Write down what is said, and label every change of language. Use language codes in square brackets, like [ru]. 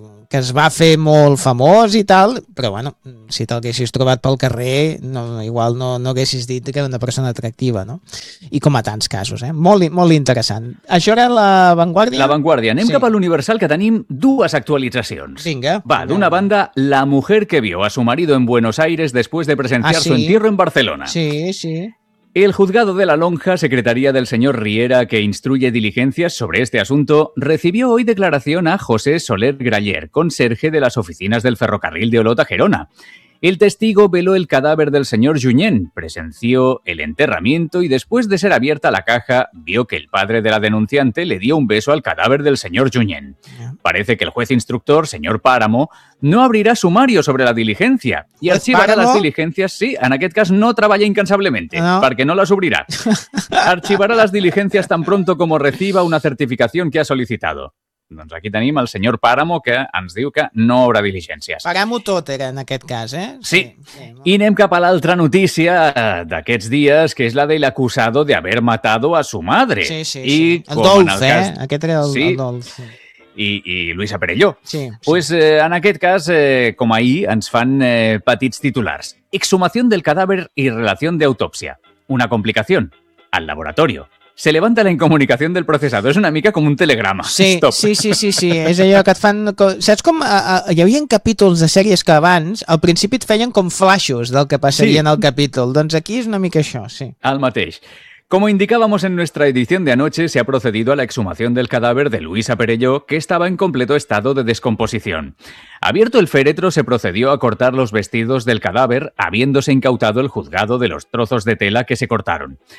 [ca] que es va fer molt famós i tal, però bueno, si t'haguessis trobat pel carrer, no, igual no, no haguessis dit que era una persona atractiva, no? I com a tants casos, eh? Molt, molt interessant. Això era La Vanguardia? La Vanguardia. Anem sí. cap a l'Universal, que tenim dues actualitzacions. Vinga. Va, d'una banda, [es] La mujer que vio a su marido en Buenos Aires después de presenciar su entierro en Barcelona. Sí, sí. El juzgado de La Lonja, secretaría del señor Riera, que instruye diligencias sobre este asunto, recibió hoy declaración a José Soler Graller, conserje de las oficinas del ferrocarril de Olot a Gerona. El testigo veló el cadáver del señor Junyent, presenció el enterramiento y después de ser abierta la caja, vio que el padre de la denunciante le dio un beso al cadáver del señor Junyent. Parece que el juez instructor, señor Páramo, no abrirá sumario sobre la diligencia y archivará las diligencias. Sí, en aquel caso no trabaja incansablemente, porque no las abrirá. Archivará las diligencias tan pronto como reciba una certificación que ha solicitado. [ca] Doncs aquí tenim el senyor Páramo, que ens diu que no obre diligències. Paguem-ho tot, era, en aquest cas, eh? Sí. I anem cap a l'altra notícia d'aquests dies, que és la del [es] acusado de haver matado a su madre. [ca] Sí, sí, sí. I, el Dolf, cas... Aquest era el Dolf. Sí. I Luisa Perelló. Sí. Pues en aquest cas, com ahir, ens fan petits titulars. [es] Exhumación del cadáver y relación de autopsia. Una complicación. Al laboratorio. Se levanta la incomunicación del procesado. [ca] Es una mica como un telegrama. [es] Sí, [en] stop. [ca] Sí, sí, sí, sí. És allò que et fan... Saps com hi havia capítols de sèries que abans al principi et feien com flashos del que passaria en el capítol? Doncs aquí és una mica això, sí. El mateix. [es] Como indicábamos en nuestra edición de anoche, se ha procedido a la exhumación del cadáver de Luisa Perelló, que estaba en completo estado de descomposición. Abierto el féretro, se procedió a cortar los vestidos del cadáver, habiéndose incautado el juzgado de los trozos de tela que se cortaron.